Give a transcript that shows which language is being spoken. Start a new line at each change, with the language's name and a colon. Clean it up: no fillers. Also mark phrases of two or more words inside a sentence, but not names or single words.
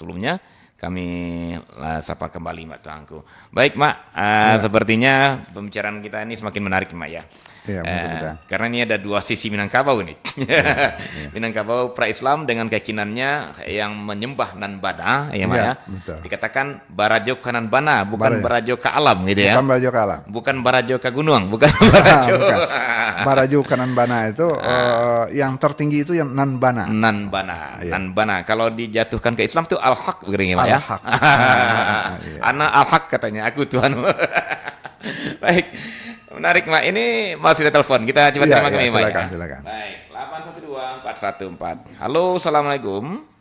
Indonesian: Sebelumnya kami sapa kembali Mbak Tuanku. Baik Mak, sepertinya pembicaraan kita ini semakin menarik Mak ya. Iya, mudah-mudahan. Karena ini ada dua sisi Minangkabau nih. Minangkabau pra-Islam dengan keyakinannya yang menyembah
Minangkabau: nan bana,
Indonesian: ya Mak ya. Betul. Dikatakan
Minangkabau: barajo kanan bana,
Indonesian: bukan
Minangkabau: barajo ka alam
Indonesian: gitu ya.
Minangkabau: Bukan barajo ka alam. Bukan barajo ka gunung, bukan barajo. Barajo kanan bana
Indonesian: itu yang tertinggi itu yang
Minangkabau: nan bana. Nan bana, nan bana.
Indonesian: Kalau dijatuhkan ke Islam itu al-haq begini Mak ya. Al-haq.
Arabic: Ana al-haq
Indonesian: katanya, aku Tuhan. Baik. Menarik Mak, ini masih ada telepon. Kita coba terima kami Mak. Silakan. Baik, 812414. Halo, Assalamualaikum.